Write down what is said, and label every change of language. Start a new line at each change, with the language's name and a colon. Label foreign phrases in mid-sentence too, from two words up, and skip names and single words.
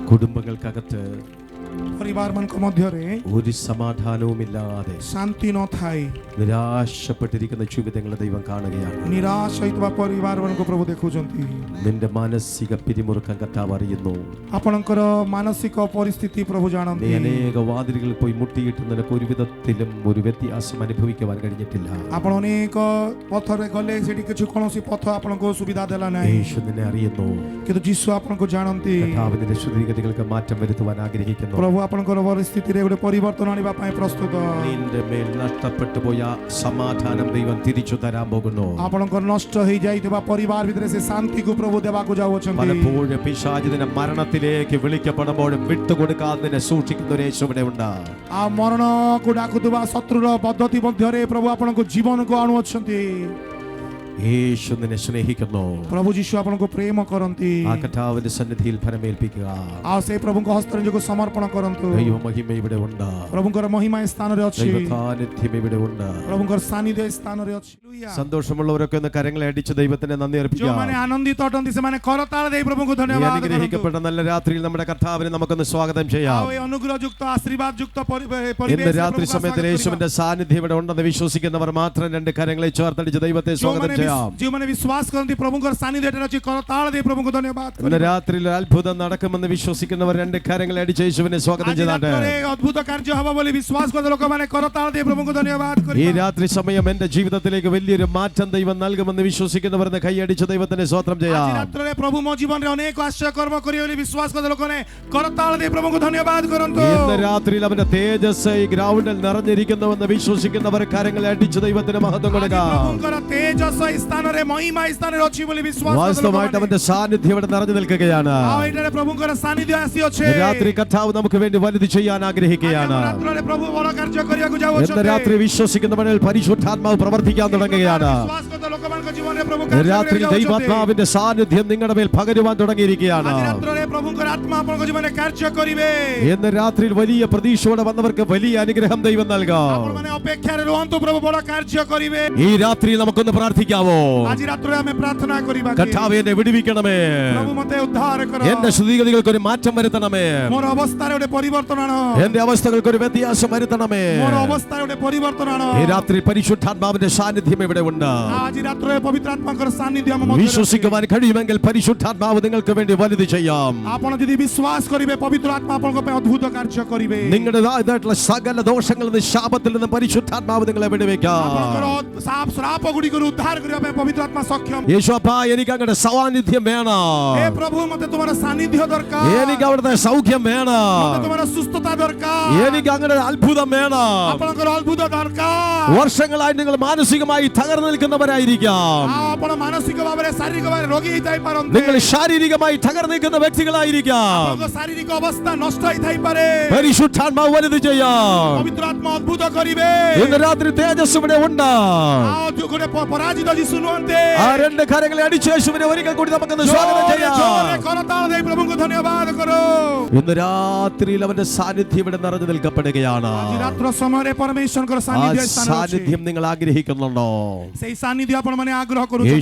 Malayalam: കുടുംബങ്ങൾക്കകത്ത്
Odia: ପରିବାରମାନଙ୍କ ମଧ୍ୟରେ
Malayalam: ഒരു സമാധാനവുമില്ലാതെ
Odia: ଶାନ୍ତି ନଥାଏ,
Malayalam: നിരാശപ്പെട്ടിരിക്കുന്ന ജീവിതങ്ങളെ ദൈവം കാണുകയാണ്.
Odia: ନିରାଶ ହୋଇଥିବା ପରିବାରମାନଙ୍କୁ ପ୍ରଭୁ ଦେଖୁଛନ୍ତି.
Malayalam: നിന്റെ മാനസിക പിരിമുറുക്കം കർത്താവ് അറിയുന്നു.
Odia: ଆପଣଙ୍କର ମାନସିକ ପରିସ୍ଥିତି ପ୍ରଭୁ
Malayalam: നീ
Odia: ଜାଣନ୍ତି.
Malayalam: അനേക വാതിലുകളിൽ പോയി മുട്ടിയിട്ട് നിനക്ക് ഒരു വിധത്തിലും ഒരു വ്യത്യാസം അനുഭവിക്കുവാൻ കഴിഞ്ഞിട്ടില്ല.
Odia: ଆପଣ ଅନେକ ପଥରେ ଗଲେ ସେଠି କିଛି କୌଣସି ପଥ ଆପଣଙ୍କୁ ସୁବିଧା ଦେଲା ନାହିଁ,
Malayalam: യേശു നിന്നെ അറിയുന്നു.
Odia: କିନ୍ତୁ ଯୀଶୁ ଆପଣଙ୍କୁ ଜାଣନ୍ତି.
Malayalam: കർത്താവ് നിന്റെ സ്ഥിതിഗതികൾക്ക് മാറ്റം വരുത്തുവാൻ ആഗ്രഹിക്കുന്നു.
Odia: ପ୍ରଭୁ ଆପଣଙ୍କର ପରିସ୍ଥିତିରେ ଗୋଟେ ପରିବର୍ତ୍ତନ ଆଣିବା ପାଇଁ ପ୍ରସ୍ତୁତ.
Malayalam: നിന്റെ മേൽ നഷ്ടപ്പെട്ടു പോയ സമാധാനം ദൈവം തിരിച്ചു തരാൻ പോകുന്നു.
Odia: ଆପଣଙ୍କର ନଷ୍ଟ ହେଇଯାଇଥିବା ପରିବାର ଭିତରେ ସେ ଶାନ୍ତିକୁ ପ୍ରଭୁ ଦେବାକୁ ଯାଉଛନ୍ତି.
Malayalam: പലപ്പോഴും പിശാച് നിന്നെ മരണത്തിലേക്ക് വിളിക്കപ്പെടുമ്പോഴും വിട്ടുകൊടുക്കാതെ നിന്നെ സൂക്ഷിക്കുന്ന ഒരു യേശു ഇവിടെ ഉണ്ട്.
Odia: ଆଉ ମରଣକୁ ଡାକୁଥିବା ଶତ୍ରୁର ପଦ୍ଧତି ମଧ୍ୟରେ ପ୍ରଭୁ ଆପଣଙ୍କୁ ଜୀବନକୁ ଆଣୁଅଛନ୍ତି.
Malayalam: യേശു നിന്നെ സ്നേഹിക്കുന്നു.
Odia: ପ୍ରଭୁ ଯୀଶୁ ଆପଣଙ୍କୁ ପ୍ରେମ କରନ୍ତି.
Malayalam: ആ കർത്താവിന്റെ സന്നിധിയിൽ ഫലമേൽപ്പിക്കുക.
Odia: ଆଉ ସେ ପ୍ରଭୁଙ୍କ ହସ୍ତରେ ଯୋଗ ସମର୍ପଣ କରନ୍ତୁ.
Malayalam: ദൈവ മഹിമ ഇവിടെ ഉണ്ട്.
Odia: ପ୍ରଭୁଙ୍କର ମହିମା ଏ ସ୍ଥାନରେ ଅଛି.
Malayalam: ദൈവ സാന്നിധ്യം ഇവിടെ ഉണ്ട്.
Odia: ପ୍ରଭୁଙ୍କର ସାନ୍ନିଧ୍ୟ ଏ ସ୍ଥାନରେ ଅଛି.
Malayalam: സന്തോഷമുള്ളവരൊക്കെ ഒന്ന് കരങ്ങളെ അടിച്ച് ദൈവത്തിന് നന്ദി അർപ്പിക്കുക.
Odia: ଯେଉଁମାନେ ଆନନ୍ଦିତ ଅଟନ୍ତି ସେମାନେ କରତାଳ ଦେଇ ପ୍ରଭୁଙ୍କୁ ଧନ୍ୟବାଦ କରନ୍ତୁ.
Malayalam: അനുഗ്രഹിക്കപ്പെട്ട നല്ല രാത്രിയിൽ നമ്മുടെ കർത്താവിനെ നമുക്കൊന്ന് സ്വാഗതം ചെയ്യാം.
Odia: ଆଉ ଏ ଅନୁଗ୍ରହ ଯୁକ୍ତ ଆଶୀର୍ବାଦ ଯୁକ୍ତ
Malayalam: ഇന്ന് രാത്രി സമയത്ത് യേശുവിന്റെ സാന്നിധ്യം ഇവിടെ ഉണ്ടെന്ന് വിശ്വസിക്കുന്നവർ മാത്രം രണ്ട് കരങ്ങളെ ചേർത്തടിച്ച് ദൈവത്തെ സ്വാഗതം ചെയ്യാം.
Odia: ଯେଉଁମାନେ ବିଶ୍ୱାସ କରନ୍ତି ପ୍ରଭୁଙ୍କର ସାନ୍ନିଧ୍ୟ ଏଠାରେ ଅଛି, କରତାଳ ଦେଇ ପ୍ରଭୁଙ୍କୁ ଧନ୍ୟବାଦ
Malayalam: ഇന്ന് രാത്രിയിൽ അത്ഭുതം നടക്കുമെന്ന് വിശ്വസിക്കുന്നവർ രണ്ട് കരങ്ങളെ അടിച്ച് യേശുവിനെ സ്വാഗതം ചെയ്താട്ടെ.
Odia: ଅଦ୍ଭୁତ କାର୍ଯ୍ୟ ହବ ବୋଲି ବିଶ୍ୱାସ କରୁന്ന ଲୋକମାନେ କରତାଳ ଦେଇ ପ୍ରଭୁଙ୍କୁ ଧନ୍ୟବାଦ
Malayalam: ഈ
Odia: କରିବେ.
Malayalam: രാത്രി സമയം എന്റെ ജീവിതത്തിലേക്ക് വലിയൊരു മാറ്റം ദൈവം നൽകുമെന്ന് വിശ്വസിക്കുന്നവർ കൈയടിച്ച് ദൈവത്തിന് സ്തോത്രം ചെയ്യാം.
Odia: ଆଜି ରାତ୍ରରେ ପ୍ରଭୁ ମୋ ଜୀବନରେ ଅନେକ ଆଶ୍ଚର୍ଯ୍ୟ କର୍ମ କରିବେ ବୋଲି ବିଶ୍ୱାସ କରୁന്ന ଲୋକମାନେ କରତାଳ ଦେଇ ପ୍ରଭୁଙ୍କୁ ଧନ୍ୟବାଦ କରନ୍ତୁ.
Malayalam: ഇന്ന് രാത്രിയിൽ അവന്റെ തേജസ് ഈ ഗ്രൗണ്ടിൽ നിറഞ്ഞിരിക്കുന്നുവെന്ന് വിശ്വസിക്കുന്നവർ കരങ്ങളെ അടിച്ച് ദൈവത്തിന് മഹത്വം കൊടുക്കാം.
Odia: ପ୍ରଭୁଙ୍କର ତେଜସ ଏ ସ୍ଥାନରେ ମହିମା ଏ ସ୍ଥାନରେ ଅଛି ବୋଲି ବିଶ୍ୱାସ
Malayalam: വാസ്തവമായിട്ട് അവന്റെ സാന്നിധ്യം ഇവിടെ നിറഞ്ഞു നിൽക്കുകയാണ്.
Odia: ଆଉ ଏଠାରେ ପ୍ରଭୁଙ୍କର ସାନ୍ନିଧ୍ୟ ଆସିଅଛି.
Malayalam: രാത്രി കർത്താവ് നമുക്ക് വേണ്ടി വലുത് ചെയ്യാൻ ആഗ്രഹിക്കുകയാണ്.
Odia: ରାତ୍ରରେ ପ୍ରଭୁ ବଡ଼ କାର୍ଯ୍ୟ କରିବାକୁ
Malayalam: ഇന്ന്
Odia: ଯାଉଅଛନ୍ତି.
Malayalam: രാത്രി വിശ്വസിക്കുന്നവരിൽ പരിശുദ്ധാത്മാവ് പ്രവർത്തിക്കാൻ തുടങ്ങുകയാണ്.
Odia: ବିଶ୍ୱାସ କରୁന്ന ଲୋକମାନଙ୍କ ଜୀବନରେ ପ୍ରଭୁ
Malayalam: രാത്രി ദൈവാത്മാവിന്റെ സാന്നിധ്യം നിങ്ങളുടെ മേൽ പകരുവാൻ തുടങ്ങിയിരിക്കുകയാണ്.
Odia: ଆଜି ରାତ୍ରରେ ପ୍ରଭୁଙ୍କର ଆତ୍ମା ଆପଣଙ୍କ ଜୀବନରେ କାର୍ଯ୍ୟ କରିବେ.
Malayalam: ഇന്ന് രാത്രിയിൽ വലിയ പ്രതീക്ഷയോടെ വന്നവർക്ക് വലിയ അനുഗ്രഹം ദൈവം നൽകാം.
Odia: ଆପଣମାନେ ଅପେକ୍ଷାରେ ରୁହନ୍ତୁ, ପ୍ରଭୁ ବଡ଼ କାର୍ଯ୍ୟ କରିବେ.
Malayalam: ഈ രാത്രി നമുക്കൊന്ന് പ്രാർത്ഥിക്കാവോ?
Odia: ଆଜି ରାତ୍ରରେ ଆମେ ପ୍ରାର୍ଥନା କରିବା.
Malayalam: കർത്താവേ എന്നെ വിടുവിക്കണമേ.
Odia: ପ୍ରଭୁ ମୋତେ ଉଦ୍ଧାର କର.
Malayalam: എന്റെ സ്ഥിതിഗതികൾക്ക് ഒരു മാറ്റം വരുത്തണമേ.
Odia: ମୋର ଅବସ୍ଥାରେ ଗୋଟେ ପରିବର୍ତ୍ତନ ଆଣ.
Malayalam: എന്റെ അവസ്ഥകൾക്ക് ഒരു വ്യത്യാസം വരുത്തണമേ.
Odia: ମୋର ଅବସ୍ଥାରେ ଗୋଟେ ପରିବର୍ତ୍ତନ ଆଣ.
Malayalam: ഈ രാത്രി പരിശുദ്ധാത്മാവിന്റെ സാന്നിധ്യം ഇവിടെ ഉണ്ട്.
Odia: ଆଜି ରାତ୍ରରେ ପବିତ୍ର ଆତ୍ମାଙ୍କର ସାନ୍ନିଧ୍ୟ ଆମ ମଧ୍ୟରେ ଅଛି.
Malayalam: വിശ്വസിക്കുവാൻ കഴിയുമെങ്കിൽ പരിശുദ്ധാത്മാവ് നിങ്ങൾക്ക് വേണ്ടി വലുത് ചെയ്യാം.
Odia: ଆପଣ ଯଦି ବିଶ୍ୱାସ କରିବେ ପବିତ୍ର ଆତ୍ମା ଆପଣଙ୍କ ପାଇଁ ଅଦ୍ଭୁତ କାର୍ଯ୍ୟ କରିବେ.
Malayalam: നിങ്ങളുടേതായിട്ടുള്ള സകല ദോഷങ്ങളിൽ നിന്ന് ശാപത്തിൽ നിന്ന് പരിശുദ്ധാത്മാവ് നിങ്ങളെ വിടുവിക്കാം.
Odia: ଆପଣଙ୍କର ଶ୍ରାପ ଗୁଡ଼ିକରୁ ଉଦ୍ଧାର କରିବା ପାଇଁ ପବିତ୍ର ଆତ୍ମା ସକ୍ଷମ.
Malayalam: യേശുപ്പാ എനിക്ക് അങ്ങയുടെ സാന്നിധ്യം വേണം.
Odia: ହେ ପ୍ରଭୁ ମୋତେ ତୁମର ସାନ୍ନିଧ୍ୟ ଦରକାର.
Malayalam: എനിക്ക് അവിടുത്തെ സൗഖ്യം വേണം.
Odia: ମୋତେ ତୁମର ସୁସ୍ଥତା ଦରକାର.
Malayalam: എനിക്ക് അങ്ങയുടെ അത്ഭുതം വേണം.
Odia: ଆପଣଙ୍କର ଅଦ୍ଭୁତ ଦରକାର.
Malayalam: വർഷങ്ങളായി നിങ്ങൾ മാനസികമായി തകർന്നു നിൽക്കുന്നവരായിരിക്കാം.
Odia: ଆପଣ ମାନସିକ ଭାବରେ ଶାରୀରିକ ଭାବରେ ରୋଗୀ ହେଇଥାଇ ପାରନ୍ତି.
Malayalam: നിങ്ങൾ ശാരീരികമായി തകർന്നു നിൽക്കുന്ന വ്യക്തികളായിരിക്കാം.
Odia: ଆପଣଙ୍କ ଶାରୀରିକ ଅବସ୍ଥା ନଷ୍ଟ ହେଇଥାଇପାରେ.
Malayalam: പരിശുദ്ധാത്മാവ് വലുത് ചെയ്യാം.
Odia: ପବିତ୍ର ଆତ୍ମା ଅଦ୍ଭୁତ କରିବେ.
Malayalam: ഇന്ന് രാത്രി തേജസ് ഇവിടെ ഉണ്ട്.
Odia: ଆଉ ଯୋଉ ଗୋଟେ ପରାଜିତ ଯୀଶୁ ନୁହନ୍ତି.
Malayalam: ആ രണ്ട് കരങ്ങളെ അടിച്ച് യേശുവിനെ ഒരിക്കൽ കൂടി നമുക്കൊന്ന് സ്വാഗതം ചെയ്യാം.
Odia: କରତାଳ ଦେଇ ପ୍ରଭୁଙ୍କୁ ଧନ୍ୟବାଦ କର.
Malayalam: ഇന്ന് രാത്രിയിൽ അവന്റെ സാന്നിധ്യം ഇവിടെ നിറഞ്ഞു നിൽക്കപ്പെടുകയാണ്.
Odia: ଆଜି ରାତ୍ର ସମୟରେ ପରମେଶ୍ୱରଙ୍କର
Malayalam: ആ
Odia: ସାନ୍ନିଧ୍ୟ ସ୍ଥାନରେ ଅଛି.
Malayalam: സാന്നിധ്യം നിങ്ങൾ ആഗ്രഹിക്കുന്നുണ്ടോ?
Odia: ସେଇ ସାନ୍ନିଧ୍ୟ ଆପଣମାନେ ଆଗ୍ରହ
Malayalam: യേശു